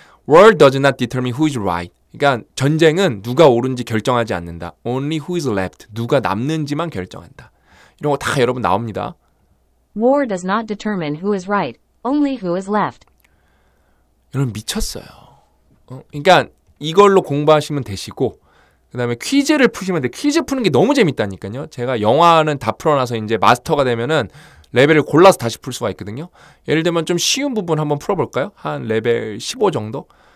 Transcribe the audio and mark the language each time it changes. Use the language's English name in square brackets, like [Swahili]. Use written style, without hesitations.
[English] War does not determine who is right. [Korean] 그러니까 전쟁은 누가 옳은지 결정하지 않는다. [English] Only who is left. [Korean] 누가 남는지만 결정한다. 이런 거 다 여러분 나옵니다. [English] War does not determine who is right, only who is left. [Korean] 여러분 미쳤어요. 그러니까 이걸로 공부하시면 되시고 그 다음에 퀴즈를 푸시면 돼. 퀴즈 푸는 게 너무 재밌다니까요. 제가 영화는 다 풀어놔서 이제 마스터가 되면은 레벨을 골라서 다시 풀 수가 있거든요. 예를 들면 좀 쉬운 부분 한번 풀어볼까요? 한 레벨 15 정도?